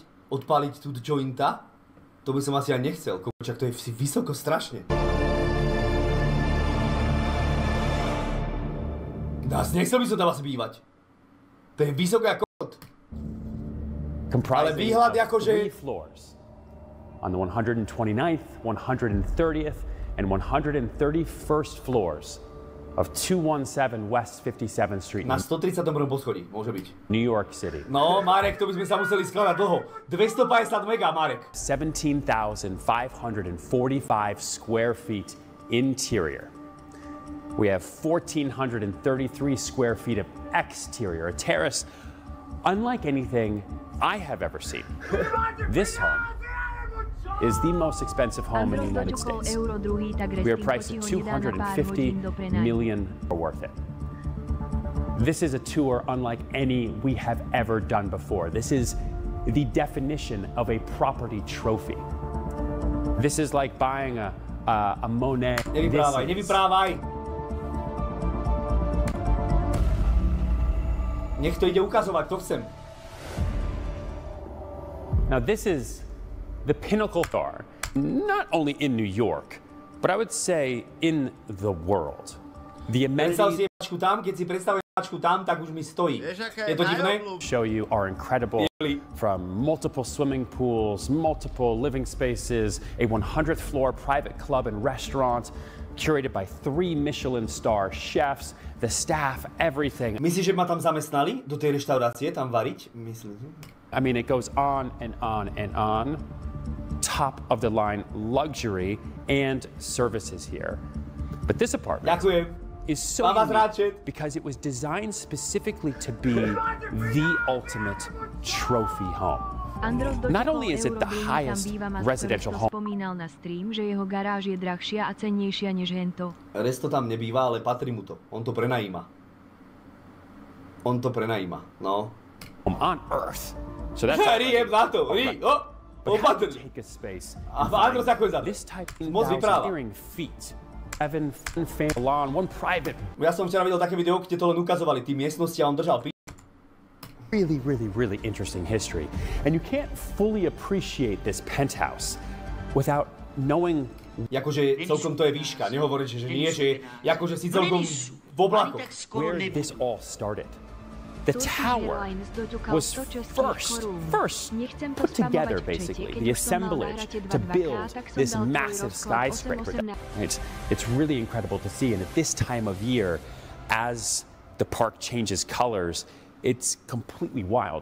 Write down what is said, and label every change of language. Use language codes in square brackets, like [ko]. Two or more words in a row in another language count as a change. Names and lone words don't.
[sk] Odpáliť tú jointa? To by som asi aj nechcel, kočak, to je vysoko strašne. Nechcel by som tam asi bývať. To je vysoko ako kot. Ale výhľad akože... [en] On the 129th, 130th, and 131st floors of 217 West 57th Street. [sk] Na 131. poschodí, môže byť. [en] New York City. [sk] No, Marek, to by sme sa museli skladať dlho. 250 mega, Marek. [en] 17,545 square feet interior. We have 1,433 square feet of exterior, a terrace unlike anything I have ever seen. This home is the most expensive home in the United States. We are priced at $250 million worth it. This is a tour unlike any we have ever done before. This is the definition of a property trophy. This is like buying a Monet. [sk] Nevyprávaj. Nech to ide ukazovať, to chcem. [en] Now this is the pinnacle star, not only in New York, but I would say in the world. The amenities show you are incredible, from multiple swimming pools, multiple living spaces, a 100th floor private club and restaurant, curated by 3 Michelin star chefs, the staff, everything. [sk] Myslíš, že ma tam zamestnali do tej reštaurácie, tam variť? Myslím. [en] I mean, it goes on and on and on. Top of the line luxury and services here. But this apartment is so unique because it was designed specifically to be the ultimate trophy home. Not only is it the highest residential home. [sk] Spomínal na stream, že jeho garáž je drahšia a cennejšia než hento. Resto tam nebýva, ale patrí mu to. On to prenajíma. No. [en] On Earth. So that's [sk] Riem na to. Opatrne. A Andro sa chodí za to. Moc vypráva. Ja som včera videl také video, kde to len ukazovali, tí miestnosti a on držal pi. [en] Really interesting history. And you can't fully appreciate this penthouse without knowing... [sk] Akože celkom to je výška, nehovoríš, že nie, že akože si celkom v oblakoch. [en] Where this all started. The tower was first put together, basically, the assemblage to build this massive skyscraper. It's really incredible to see, and at this time of year, as the park changes colors, it's completely wild.